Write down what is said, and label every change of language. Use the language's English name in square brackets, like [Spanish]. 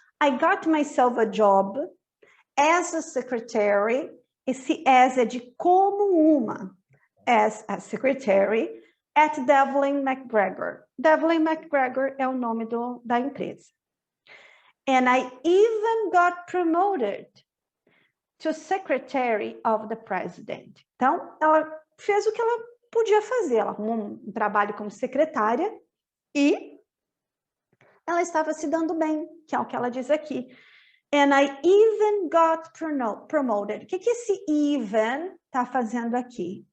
[English] I got myself a job as a secretary. [Portuguese] Esse as é de como uma. [English] As a secretary at Devlin McGregor. [Portuguese] Devlin McGregor é o nome da empresa. [English] And I even got promoted to secretary of the president. [Portuguese] Então, ela fez o que ela podia fazer. Ela arrumou um trabalho como secretária e ela estava se dando bem, que é o que ela diz aqui. [English] And I even got promoted. [Portuguese] O que esse even está fazendo aqui?